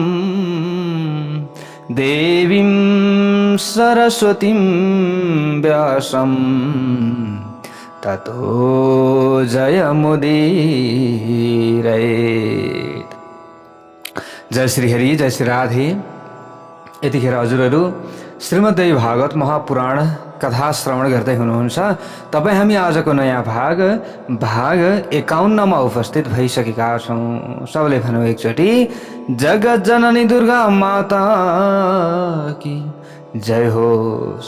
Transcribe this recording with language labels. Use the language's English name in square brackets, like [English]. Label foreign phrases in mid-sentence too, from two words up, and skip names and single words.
[Sanskrit] देवीं सरस्वतीं व्यासं ततो जयमुदीरयेत्। [Nepali] जय श्री हरि, जय श्री राधे। यतिखेर हजुरहरू श्रीमद्देवी भागवत महापुराण कथा श्रवण गर्दै हुनुहुन्छ। तपाईँ हामी आजको नयाँ भाग 51 मा उपस्थित भइसकेका छौँ। सबले भनौँ एकचोटि, [Hindi] जगत जननी दुर्गा माता की जय [Nepali] होस्।